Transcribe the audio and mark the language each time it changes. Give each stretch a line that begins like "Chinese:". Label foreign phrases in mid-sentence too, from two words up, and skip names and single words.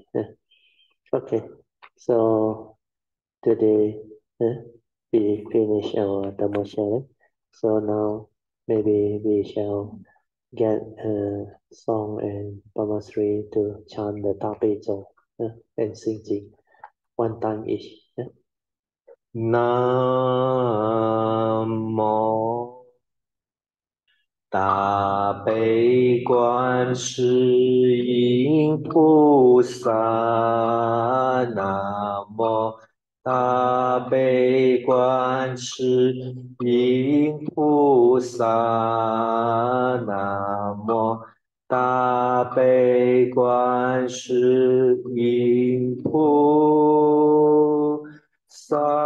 English: Okay, so today we finish our Dhamma sharing. So now maybe we shall get a song and Pamasri to chant the topic song and sing Jing one time each.
Vietnamese: Nam mô
Chinese: 大悲观世音菩萨，南无大悲观世音菩萨，南无大悲观世音菩萨。